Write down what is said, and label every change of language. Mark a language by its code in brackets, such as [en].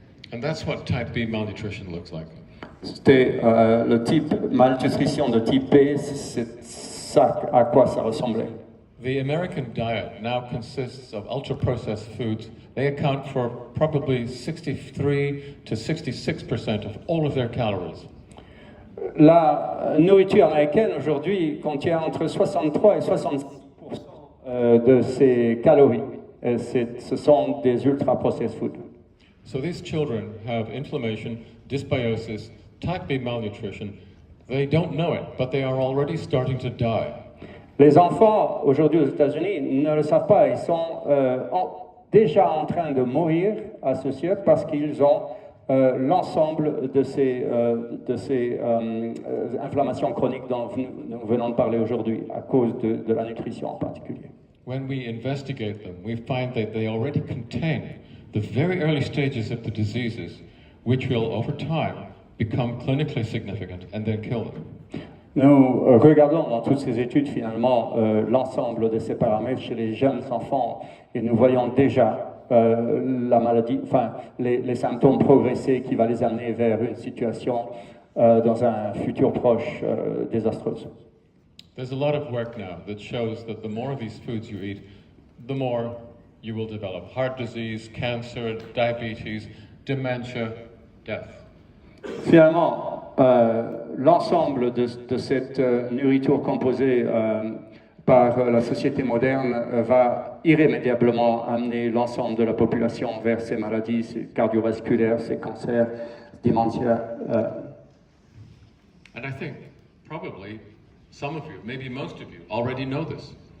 [en] And that's what type B malnutrition looks like. [fr] C'était le type malnutrition de type B, c'est ça à quoi ça ressemblait. [en] The American diet now consists of ultra-processed foods. They account for probably 63 to 66% of all of their calories. [fr] La nourriture américaine aujourd'hui contient entre 63 et 65% de ses calories. Ce sont des ultra-processed foods. [en] So these children have inflammation, dysbiosis, type B malnutrition. They don't know it, but they are already starting to die. [fr] Les enfants aujourd'hui aux États-Unis ne le savent pas. Ils sont déjà en train de mourir associés parce qu'ils ont l'ensemble de ces inflammations chroniques dont nous venons de parler aujourd'hui à cause de la nutrition en particulier. [en] When we investigate them, we find that they already contain the very early stages of the diseases, which will, over time, become clinically significant and then kill them. [fr] Nous regardons dans toutes ces études finalement l'ensemble de ces paramètres chez les jeunes enfants et nous voyons déjà la maladie, les symptômes progresser qui va les amener vers une situation dans un futur proche désastreuse. [en] There's a lot of work now that shows that the more of these foods you eat, the more you will develop heart disease, cancer, diabetes, dementia, death. [fr] Finalement, l'ensemble de cette nourriture composée par la société moderne va irrémédiablement amener l'ensemble de la population vers ces maladies cardiovasculaires, ces cancers, dementia. [en] And I think probably some of you, maybe most of you, already know this.